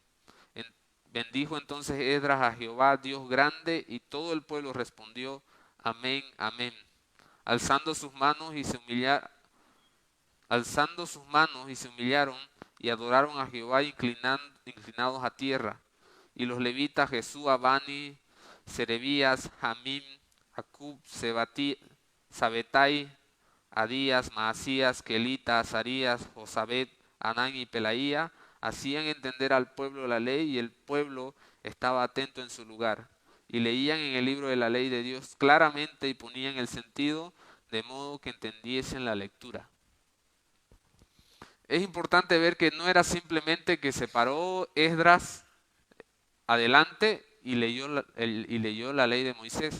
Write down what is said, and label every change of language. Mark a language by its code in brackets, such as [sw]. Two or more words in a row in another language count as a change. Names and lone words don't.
[es] Bendijo entonces Esdras a Jehová, Dios grande, y todo el pueblo respondió, amén, amén. Alzando sus manos y se humillaron y adoraron a Jehová inclinados a tierra. Y los levitas Jesúa, Bani, Serebías, Jamim, Acub, Sabetai, Adías, Maasías, Kelita, Azarías, Josabet, Anán y Pelaía, hacían entender al pueblo la ley, y el pueblo estaba atento en su lugar. Y leían en el libro de la ley de Dios claramente y ponían el sentido, de modo que entendiesen la lectura. Es importante ver que no era simplemente que se paró Esdras adelante y leyó la ley de Moisés.